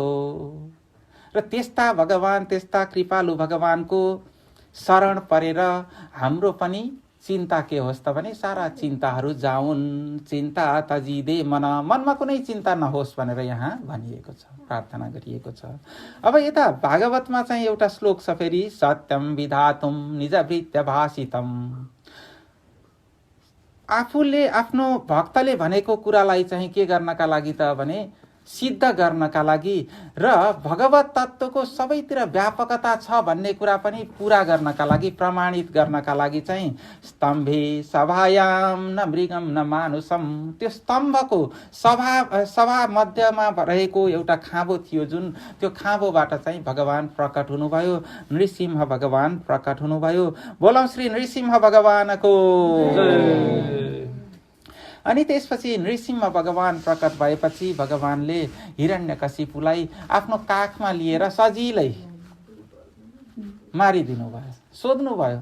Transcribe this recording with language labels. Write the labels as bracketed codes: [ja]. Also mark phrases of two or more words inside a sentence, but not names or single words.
[ne] र त्यस्ता भगवान, त्यस्ता कृपालु भगवानको शरण परेर हाम्रो पनि चिन्ता के होस् त भने सारा चिन्ताहरू जाउन्, चिन्ता तजिदे मन, मनमा कुनै चिन्ता नहोस् भनेर यहाँ भनिएको छ, प्रार्थना गरिएको छ। अब यता भागवतमा चाहिँ एउटा श्लोक छ फेरि, [sa] सत्यम विधातुम निजभृत्य भाषितम। [ne] आफूले आफ्नो भक्तले भनेको कुरालाई चाहिँ के गर्नका लागि त भने सिद्ध गर्नका लागि र भगवत तत्त्वको सबैतिर व्यापकता छ भन्ने कुरा पनि पूरा गर्नका लागि, प्रमाणित गर्नका लागि चाहिँ [sa] स्तम्भे सभायाम न मृगम न मानुषम, [ne] त्यो स्तम्भको सभा मध्यमा रहेको एउटा खाँबो थियो, जुन त्यो खाँबोबाट चाहिँ भगवान प्रकट हुनुभयो, नृसिंह भगवान प्रकट हुनुभयो। बोलौं श्री नृसिंह भगवानको। अनि त्यसपछि नृसिंह भगवान प्रकट भएपछि भगवानले हिरण्यकशिपुलाई आफ्नो काखमा लिएर सजिलै मारिदिनु भयो, सोध्नु भयो।